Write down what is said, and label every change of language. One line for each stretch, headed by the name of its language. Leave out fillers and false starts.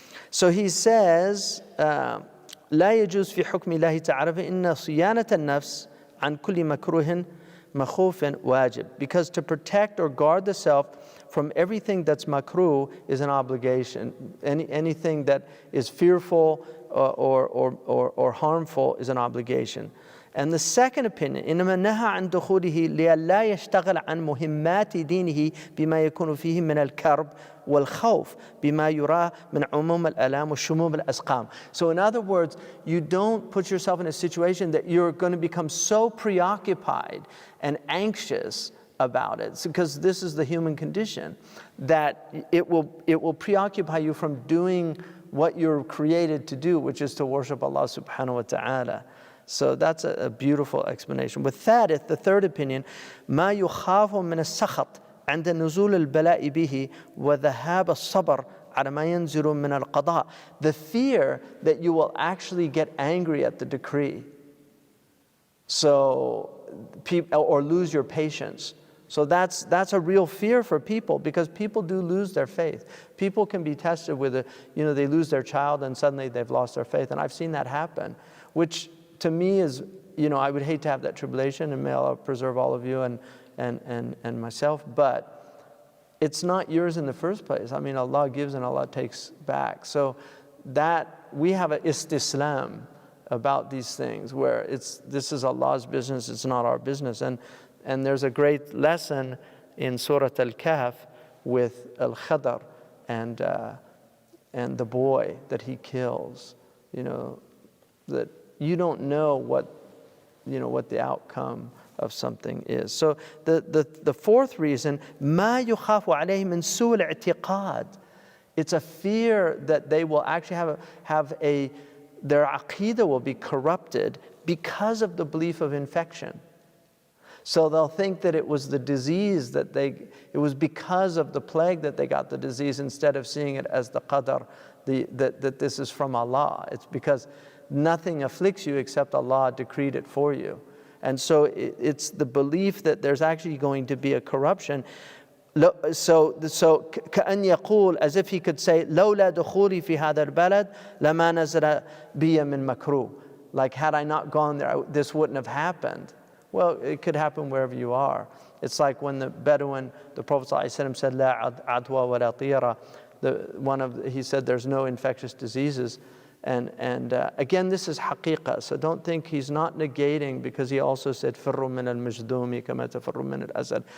English: So he says,
Arabic: لا يجوز في حكم الله تعالى فإن صيانة النفس عن كل مكروه مخوف واجب.
English: Because to protect or guard the self from everything that's makruh is an obligation. Anything that is fearful or harmful is an obligation. And the second opinion,
Arabic: إنما نهى عن دخوله لئلا يشتغل عن مهمات دينه بما يكون فيه من الكرب والخوف بما يرى من عموم الآلام وشموم الأسقام.
English: So in other words, you don't put yourself in a situation that you're going to become so preoccupied and anxious about it, because this is the human condition, that it will preoccupy you from doing what you're created to do, which is to worship Allah subhanahu wa ta'ala. So that's a beautiful explanation.
Arabic: والثالث,
English: the third opinion,
Arabic: ما يخاف من السخط عند نزول البلاء به وذهاب الصبر على ما ينزل من القضاء.
English: The fear that you will actually get angry at the decree, or lose your patience. So that's a real fear for people, because people do lose their faith. People can be tested with they lose their child and suddenly they've lost their faith. And I've seen that happen, which to me is, I would hate to have that tribulation, and may Allah preserve all of you and myself, but it's not yours in the first place. I mean, Allah gives and Allah takes back. So that we have an istislam about these things, where this is Allah's business, it's not our business. And there's a great lesson in Surah Al-Kahf with Al-Khadr and the boy that he kills, that you don't know what the outcome of something is. So the fourth reason,
Arabic: ما يخاف عليه من سوء الاعتقاد.
English: It's a fear that they will actually their aqidah will be corrupted because of the belief of infection. So they'll think that it was the disease it was because of the plague that they got the disease, instead of seeing it as the qadr, that this is from Allah. It's because nothing afflicts you except Allah decreed it for you. And so it's the belief that there's actually going to be a corruption. So
Arabic: كأن يقول,
English: as if he could say,
Arabic: لولا دخولي في هذا البلد لما نزل بي من مكروه.
English: Like, had I not gone there, this wouldn't have happened. Well, it could happen wherever you are. It's like when the Bedouin, the Prophet ﷺ said,
Arabic: لا عدوى ولا طيرة.
English: He said there's no infectious diseases. And again, this is haqiqah, so don't think he's not negating, because he also said
Arabic: فروا من المجذوم كما تفروا من الأسد.